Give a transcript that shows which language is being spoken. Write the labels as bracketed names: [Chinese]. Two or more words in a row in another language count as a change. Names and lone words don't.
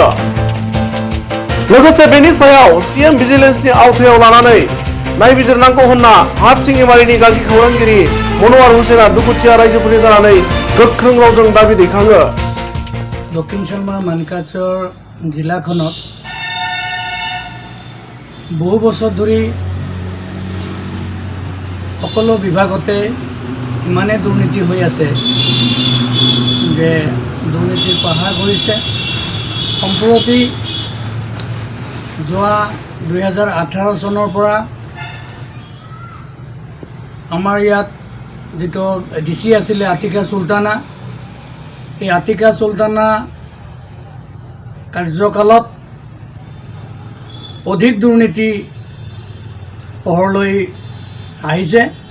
[Bodo] लोगोसे बेनि सायाव सीएम भिजिलेन्सनि आवथायाव लानानै नायबिजिरनांगौ होनना हाटसिङिमारिनि गागि खौरांगिरि मनवार हुसेना दुखुथिया रायजोफोरनि जानानै गोख्रों रावजों दाबि दैखाङो। [Assamese] दक्षिण सालमारा मानकासार जिलाखনত বহু বছৰ ধৰি সকলো বিভাগতে ইমানে দুৰ্নীতি হৈ আছে যে দুৰ্নীতিৰ পাহাৰ কৰিছে। সম্প্ৰতি যোৱা 2018 চনৰ পৰা আমাৰ ইয়াত যিটো ডিচি আছিলে আতিকা চুলতানা, এই আতিকা চুলতানা কাৰ্যকালত অধিক দুৰ্নীতি পোহৰলৈ আহিছে।